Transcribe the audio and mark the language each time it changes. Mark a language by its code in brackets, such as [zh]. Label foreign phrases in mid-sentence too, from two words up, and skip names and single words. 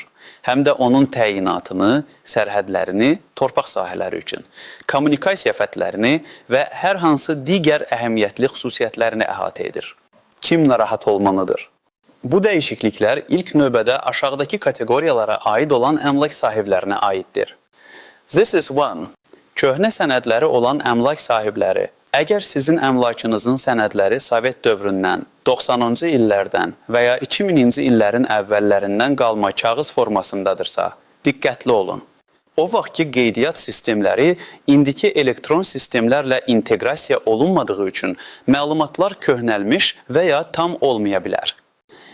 [az] Həm də onun təyinatını, sərhədlərini, torpaq sahələri üçün, kommunikasiya fətlərini və hər hansı digər əhəmiyyətli xüsusiyyətlərini əhatə edir. Kim narahat olmalıdır? Bu dəyişikliklər ilk növbədə aşağıdakı kateqoriyalara aid olan əmlak sahiblərinə aiddir. [en] This is one. [az] Köhnə sənədləri olan əmlak sahibləri. Əgər sizin əmlakınızın sənədləri Sovet dövründən, 90-cı illərdən və ya 2000-ci illərin əvvəllərindən qalma kağız formasındadırsa, diqqətli olun. O vaxt ki, qeydiyyat sistemləri indiki elektron sistemlərlə inteqrasiya olunmadığı üçün məlumatlar köhnəlmiş və ya tam olmaya bilər.